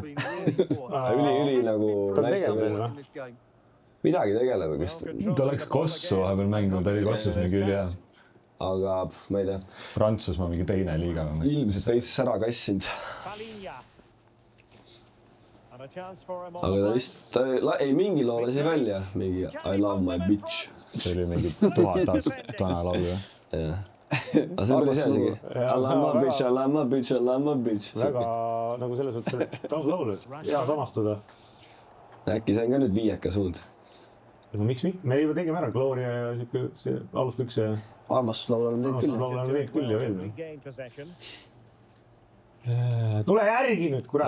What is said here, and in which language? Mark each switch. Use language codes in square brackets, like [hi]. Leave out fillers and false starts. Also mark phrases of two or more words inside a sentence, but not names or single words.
[et] Üli nagu naistega. Midagi tegeleb, kes ta läks Kossu vahepeal mängima, ta oli Kossus mingi ülihea. aga ma ei tea. Prantsusmaa mingi teine liiga. Ilmselt veits ära kassinud. aga ta vist, ei mingi loo lasi välja, mingi [en] I love my bitch. [et] See oli mingi 1000 aastat vana laul, jah? Jah. aga see oli hea isegi. [en] I love my bitch, I love my bitch, I love my bitch. [et] väga nagu selles mõttes, et laul, hea samastuda. Äkki see on ka nüüd viieka suund. Miks? Me juba tegime ära Gloria ja see aluslõks ja Armastuslaul on teinud küll. Armastuslaul on teinud küll ja veel. Tule järgi nüüd, kurat!